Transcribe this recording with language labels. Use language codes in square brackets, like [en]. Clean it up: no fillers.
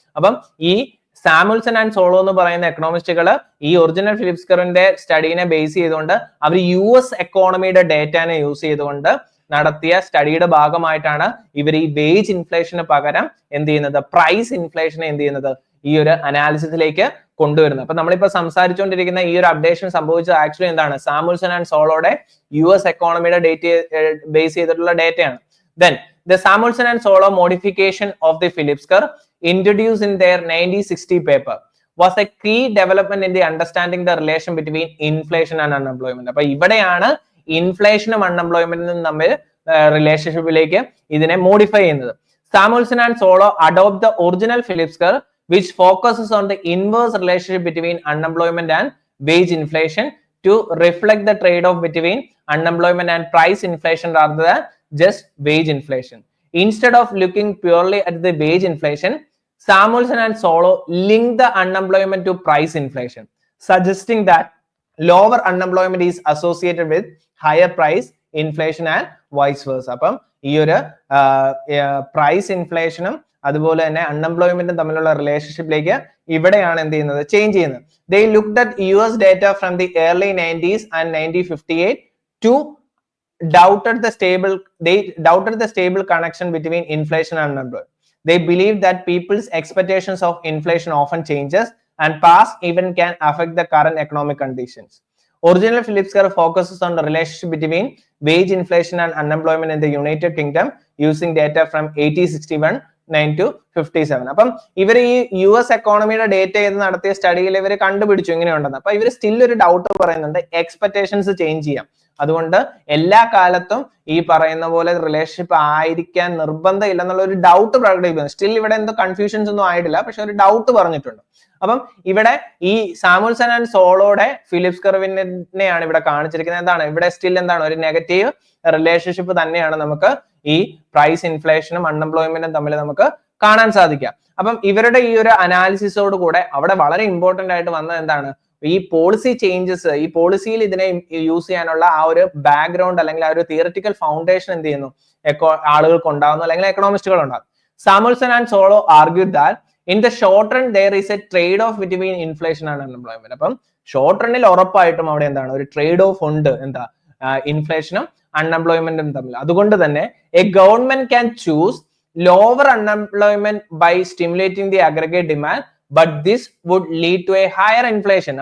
[ml] അപ്പം ഈ സാമുൽസൺ and solo എന്ന് പറയുന്ന എക്കണോമിസ്റ്റുകൾ ഈ ഒറിജിനൽ ഫിലിപ്സ് കർവിന്റെ സ്റ്റഡീനെ ബേസ് ചെയ്തുകൊണ്ട് അവർ US എക്കോണമിയുടെ ഡേറ്റാനെ യൂസ് ചെയ്തുകൊണ്ട് നടത്തിയ സ്റ്റഡിയുടെ ഭാഗമായിട്ടാണ് ഇവർ ഈ വേജ് ഇൻഫ്ലേഷന് പകരം എന്ത് ചെയ്യുന്നത്? പ്രൈസ് ഇൻഫ്ലേഷനെ എന്ത് ചെയ്യുന്നത്? ഈ ഒരു അനാലിസിസിലേക്ക് കൊണ്ടുവരുന്നത്. അപ്പൊ നമ്മളിപ്പോ സംസാരിച്ചുകൊണ്ടിരിക്കുന്ന ഈ ഒരു അപ്ഡേഷൻ സംഭവിച്ചത് ആക്ച്വലി എന്താണ്? സാമുൽസൺ ആൻഡ് സോളോയുടെ US എക്കോണമിയുടെ ഡേറ്റ ബേസ് ചെയ്തിട്ടുള്ള ഡേറ്റയാണ്. [en] Then the Samuelson and Solow modification of the Phillips curve introduced in their 1960 paper was a key development in the understanding the relation between inflation and unemployment. [ml] അപ്പൊ ഇവിടെയാണ് ഇൻഫ്ലേഷനും അൺഎംപ്ലോയ്മെന്റും തമ്മിൽ റിലേഷൻഷിപ്പിലേക്ക് ഇതിനെ modify ചെയ്യുന്നത്. [en] Samuelson and Solow adopt the original Phillips curve which focuses on the inverse relationship between unemployment and wage inflation to reflect the trade-off between unemployment and price inflation rather than just wage inflation. Instead of looking purely at the wage inflation, Samuelson and Solow link the unemployment to price inflation, suggesting that lower unemployment is associated with higher price inflation and vice versa. [ml] അപ്പം ഈ ഒരു price ഇൻഫ്ലേഷനും അതുപോലെ തന്നെ അൺഎംപ്ലോയ്മെന്റും തമ്മിലുള്ള റിലേഷൻഷിപ്പിലേക്ക് ഇവിടെയാണ് എന്ത് ചെയ്യുന്നത്, change ചെയ്യുന്നത്. [en] They looked at US data from the early 90s and 1958 to doubted the stable connection between inflation and unemployment. They believe that people's expectations of inflation often changes and past event can affect the current economic conditions. Original Phillips curve focuses on the relationship between wage inflation and unemployment in the United Kingdom using data from 1861 9 to 57. [ml] അപ്പം ഇവർ ഈ US എക്കോണമിയുടെ data ചെയ്ത് നടത്തിയ സ്റ്റഡിയിൽ ഇവർ കണ്ടുപിടിച്ചു ഇങ്ങനെയുണ്ടെന്ന്. അപ്പൊ ഇവർ still ഒരു ഡൗട്ട് പറയുന്നുണ്ട്, എക്സ്പെക്ടേഷൻസ് ചേഞ്ച് ചെയ്യാം. അതുകൊണ്ട് എല്ലാ കാലത്തും ഈ പറയുന്ന പോലെ റിലേഷൻഷിപ്പ് ആയിരിക്കാൻ നിർബന്ധം ഇല്ലെന്നുള്ള ഒരു ഡൗട്ട് പ്രകടിപ്പിക്കുന്നു. സ്റ്റിൽ ഇവിടെ എന്തോ കൺഫ്യൂഷൻസ് ഒന്നും ആയിട്ടില്ല, പക്ഷെ ഒരു ഡൗട്ട് പറഞ്ഞിട്ടുണ്ട്. അപ്പം ഇവിടെ ഈ സാമുൽസൺ ആൻഡ് സോളോയുടെ ഫിലിപ്സ് കർവിനെയാണ് ഇവിടെ കാണിച്ചിരിക്കുന്നത്. എന്താണ് ഇവിടെ സ്റ്റിൽ എന്താണ് ഒരു നെഗറ്റീവ് റിലേഷൻഷിപ്പ് തന്നെയാണ് നമുക്ക് ഈ പ്രൈസ് ഇൻഫ്ലേഷനും അൺഎംപ്ലോയ്മെന്റും തമ്മിൽ നമുക്ക് കാണാൻ സാധിക്കാം. അപ്പം ഇവരുടെ ഈ ഒരു അനാലിസിസോട് കൂടെ അവിടെ വളരെ ഇമ്പോർട്ടന്റ് ആയിട്ട് വന്നത് എന്താണ്, ഈ പോളിസി ചേഞ്ചസ്, ഈ പോളിസിയിൽ ഇതിനെ യൂസ് ചെയ്യാനുള്ള ആ ഒരു ബാക്ക്ഗ്രൗണ്ട് അല്ലെങ്കിൽ ആ ഒരു തിയററ്റിക്കൽ ഫൗണ്ടേഷൻ എന്ത് ചെയ്യുന്നു, ആളുകൾക്ക് ഉണ്ടാകുന്നു അല്ലെങ്കിൽ എക്കണോമിസ്റ്റുകൾ ഉണ്ടാകും. [en] Samuelson and Solow argued that in the short run there is a trade off between inflation and unemployment. [ml] അപ്പം ഷോർട്ട് റണ്ണിൽ ഉറപ്പായിട്ടും അവിടെ എന്താണ് ഒരു ട്രേഡ് ഓഫ് ഉണ്ട്, എന്താ ഇൻഫ്ലേഷനും അൺഎംപ്ലോയ്മെന്റും തമ്മിൽ. അതുകൊണ്ട് തന്നെ [en] A government can choose lower unemployment by stimulating the aggregate demand but this would lead to a higher inflation.